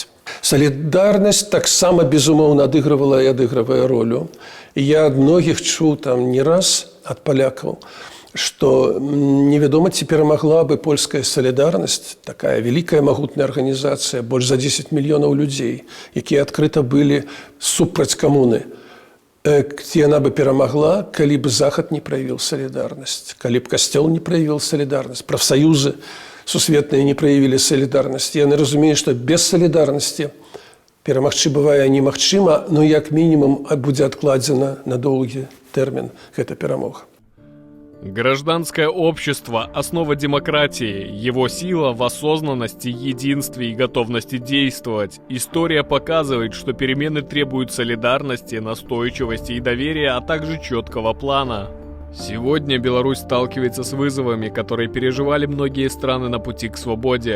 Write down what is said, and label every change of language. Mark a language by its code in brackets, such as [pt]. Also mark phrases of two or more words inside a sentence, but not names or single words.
[be] Солідарнасць таксама, безумоўна, адыгрывала і адыгрывае ролю. І я ад многіх чуў там не раз ад палякаў, што невядома, ці перамагла бы польская солідарнасць, такая вялікая магутная арганізацыя, больш за 10 мільёнаў людзей, якія адкрыта былі супраць камуны. [ru] где она бы [be] перамагла, калі бы Захад [ru] не проявил солидарность, [be] калі б Костел [ru] не проявил солидарность, профсоюзы сусветные не проявили солидарность. [be] Яны разумеюць, што без солидарности перамагчы бывае немагчыма, но як мінімум будзе адкладзена на доўгі тэрмін гэта перамога. [ru] Гражданское общество – основа демократии. Его сила в осознанности, единстве и готовности действовать. История показывает, что перемены требуют солидарности, настойчивости и доверия, а также четкого плана. Сегодня Беларусь сталкивается с вызовами, которые переживали многие страны на пути к свободе.